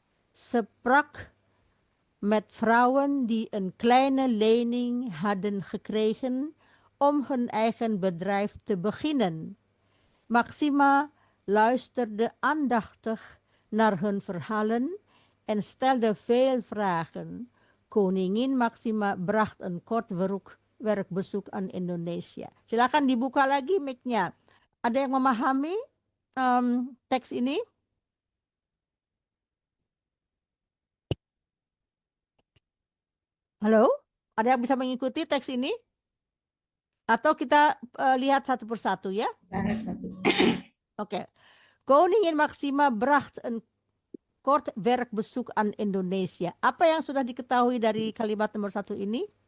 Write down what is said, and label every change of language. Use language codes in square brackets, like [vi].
[nl] Ze sprak met vrouwen die een kleine lening hadden gekregen om hun eigen bedrijf te beginnen. Maxima luisterde aandachtig naar hun verhalen en stelde veel vragen. Koningin Maxima bracht een kort werkbezoek aan Indonesia. [id] Silakan dibuka lagi mic-nya. Ada yang memahami teks ini? Halo? Ada yang bisa mengikuti teks ini? Atau kita lihat satu persatu ya? Oke. [nl] Koningin Maxima bracht een kort werkbezoek aan Indonesia. [id] Apa yang sudah diketahui dari kalimat nomor 1 ini?